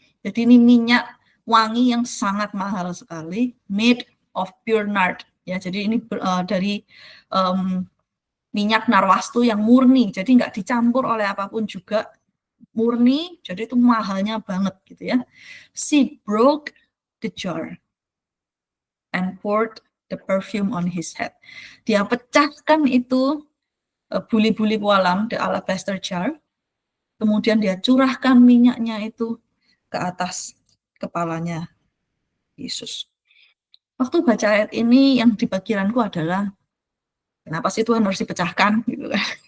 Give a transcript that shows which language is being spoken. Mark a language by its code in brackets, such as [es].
[id] Jadi ini minyak wangi yang sangat mahal sekali, [en] made of pure nard. [id] Ya, jadi ini dari minyak narwastu yang murni, jadi nggak dicampur oleh apapun juga, murni, jadi itu mahalnya banget gitu ya. [en] She broke the jar and poured the perfume on his head. [id] Dia pecahkan itu buli-buli pualam, [en] the alabaster jar, [id] kemudian dia curahkan minyaknya itu ke atas kepalanya Yesus. Waktu baca ayat ini yang di pikiranku adalah, kenapa sih Tuhan harus dipecahkan gitu kan?